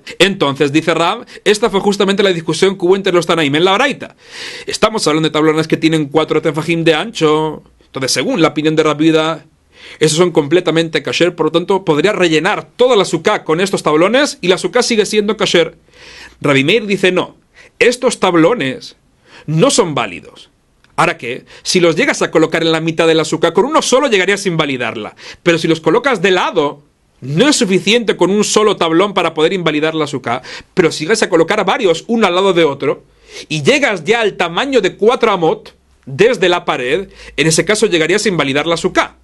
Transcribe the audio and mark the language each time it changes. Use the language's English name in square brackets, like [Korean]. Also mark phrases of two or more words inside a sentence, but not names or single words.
[Spanish] Entonces, dice Rab, esta fue justamente la discusión que hubo entre los Tanaim en la braita. Estamos hablando de tablones que tienen 4 tefajim de ancho. Entonces, según la opinión de Rabbi Yehuda, esos son completamente kasher, por lo tanto, podría rellenar toda la suká con estos tablones y la suká sigue siendo kasher. Rabbi Meir dice, no, estos tablones no son válidos. Ahora que, si los llegas a colocar en la mitad de la suká, con uno solo llegarías a invalidarla. Pero si los colocas de lado, no es suficiente con un solo tablón para poder invalidar la suká. Pero si llegas a colocar varios, uno al lado de otro, y llegas ya al tamaño de 4 amot desde la pared, en ese caso llegarías a invalidar la suká.